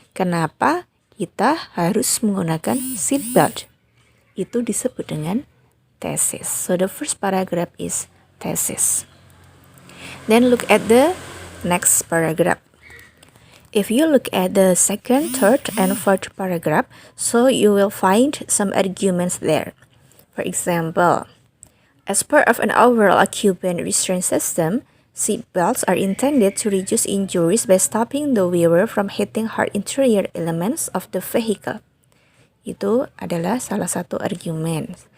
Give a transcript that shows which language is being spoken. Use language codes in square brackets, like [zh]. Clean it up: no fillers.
[id] Kenapa kita harus menggunakan seatbelt? Itu disebut dengan thesis. [en] So the first paragraph is thesis. Then look at the next paragraph. If you look at the second, third, and fourth paragraph, so you will find some arguments there. For example, as part of an overall occupant restraint system, seat belts are intended to reduce injuries by stopping the wearer from hitting hard interior elements of the vehicle. [id] Itu adalah salah satu argumen.